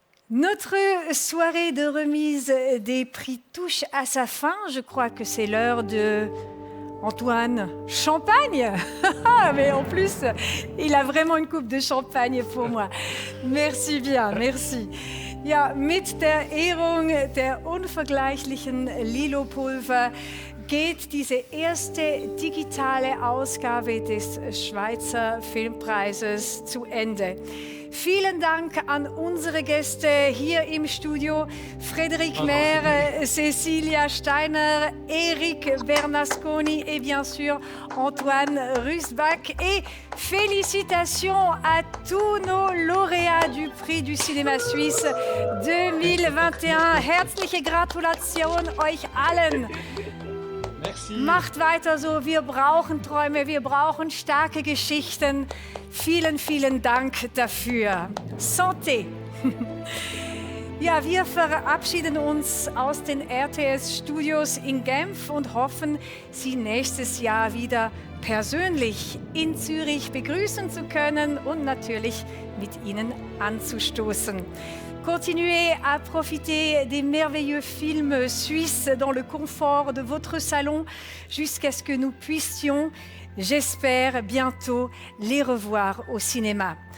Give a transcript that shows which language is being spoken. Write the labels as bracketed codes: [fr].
[fr] Notre soirée de remise des prix touche à sa fin. Je crois que c'est l'heure de Antoine Champagne. Mais en plus, il a vraiment une coupe de champagne pour moi. Merci bien, merci. [de] Ja, mit der Ehrung der unvergleichlichen Lilo Pulver geht diese erste digitale Ausgabe des Schweizer Filmpreises zu Ende. Vielen Dank an unsere Gäste hier im Studio, Frédéric Mehr, Cécilia Steiner, Eric Bernasconi [fr] et bien sûr [de] Antoine Rusbach. [fr] Et félicitations à tous nos lauréats du Prix du Cinéma Suisse 2021. [de] Herzliche Gratulation euch allen. [fr] Merci. [de] Macht weiter so, wir brauchen Träume, wir brauchen starke Geschichten. Vielen, vielen Dank dafür. Santé! Ja, wir verabschieden uns aus den RTS-Studios in Genf und hoffen, Sie nächstes Jahr wieder persönlich in Zürich begrüßen zu können und natürlich mit Ihnen anzustoßen. [fr] Continuez à profiter des merveilleux films suisses dans le confort de votre salon jusqu'à ce que nous puissions, j'espère, bientôt les revoir au cinéma.